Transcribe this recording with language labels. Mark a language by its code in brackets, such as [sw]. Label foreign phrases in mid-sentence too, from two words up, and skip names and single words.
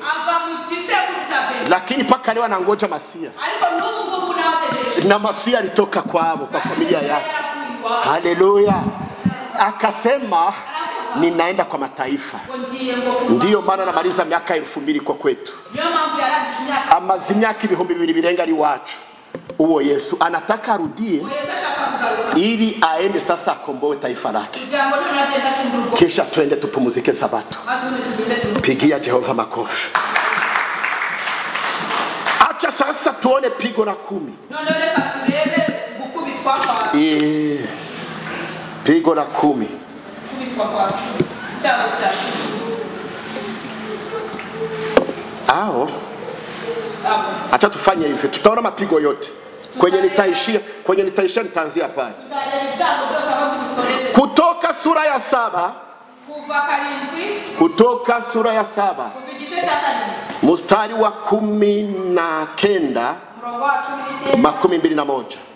[sw] Lakini paka leo anangoja Masia. Na Masia alitoka kwao, kwa familia yake. Haleluya. Akasema ninaenda kwa mataifa. Ndiyo maana namaliza miaka 2000 kwa kwetu. [rn] Amazi miaka 2000 birenga ari wacu. [sw] Uwo Yesu anataka arudie ili aende sasa akomboe taifa lake. Kisha tuende tupumuzike Sabato. Pigia Jehova makofi. Acha sasa tuone pigo la 10. la 10. [rn] Kubitwa kwa 10. [rw] Icyago cya 10. [sw] Ao acha tufanye hivi, tutaona mapigo yote kwenye nitaishia nitaanzia pale. Kutoka sura ya 7, Kutoka sura ya 7 mstari wa 19 21.